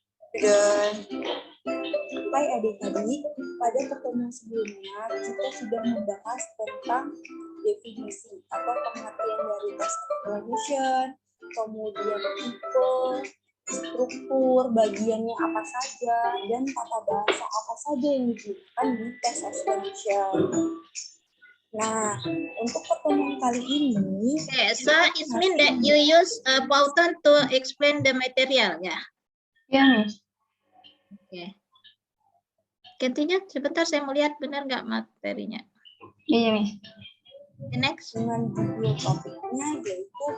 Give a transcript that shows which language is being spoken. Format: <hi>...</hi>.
<id>Dan hai adik-adik, pada pertemuan sebelumnya kita sudah membahas tentang definisi atau pengertian dari test explanation, kemudian tipe, struktur, bagiannya apa saja, dan tata bahasa apa saja yang digunakan di test explanation. Nah, untuk pertemuan kali ini,</id> <en>Okay, so it means that you use Python to explain the material, ya.</en> <id>Ya, Miss. Oke. Gantinya sebentar saya mau lihat benar nggak materinya. Iya, Miss.</id> <en>The next.</en> <id>dengan judul topiknya yaitu</id>